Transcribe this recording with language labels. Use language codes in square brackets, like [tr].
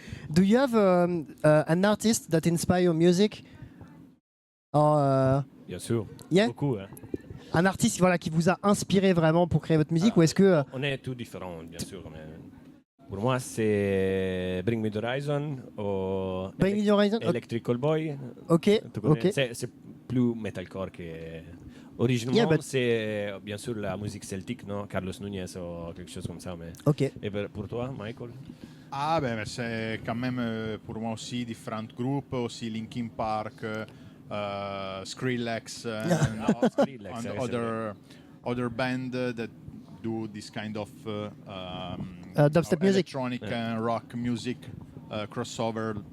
[en] Do you have an artist that inspire your music? Or, [fr] Bien sûr. [en] Yeah? [fr] Beaucoup. Hein. un artiste voilà, qui vous a inspiré vraiment pour créer votre musique ou est-ce que... On est tous différents, bien sûr. Mais pour moi, c'est Bring Me the Horizon ou Bring Me the Horizon, Electrical Boy. Ok, ok. C'est plus metalcore que... Originalement, [en] Yeah, but- [fr] c'est bien sûr la musique celtique, non? Carlos Núñez ou quelque chose comme ça. Mais... Ok. Et pour toi, Michael? Ah ben c'est quand même pour moi aussi différents groupes, aussi Linkin Park, Skrillex, and, Skrillex, [en] and yeah, other band that do this kind of dubstep music. electronic and rock music crossover